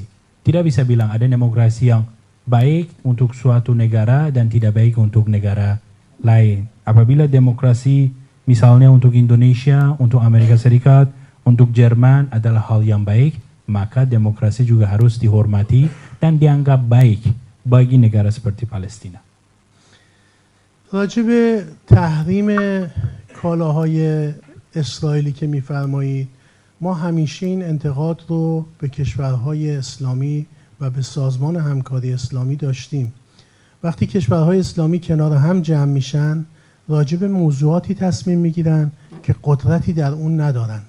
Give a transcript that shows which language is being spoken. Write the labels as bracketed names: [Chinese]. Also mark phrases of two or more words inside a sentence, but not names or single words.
[Indonesian] Tidak bisa bilang ada demokrasi yang baik untuk suatu negara dan tidak baik untuk negara lain. Apabila demokrasi misalnya untuk Indonesia, untuk Amerika Serikat, untuk Jerman adalah hal yang baik, maka demokrasi juga harus dihormati dan dianggap baik bagi negara seperti Palestina. [Persian] راجب تحریم کالاهای اسرائیلی که میفرمایید، ما همیشه این انتقاد رو به کشورهای اسلامی و به سازمان همکاری اسلامی داشتیم. وقتی کشورهای اسلامی کنار هم جمع میشن، راجب موضوعاتی تصمیم میگیرن که قدرتی در اون ندارند.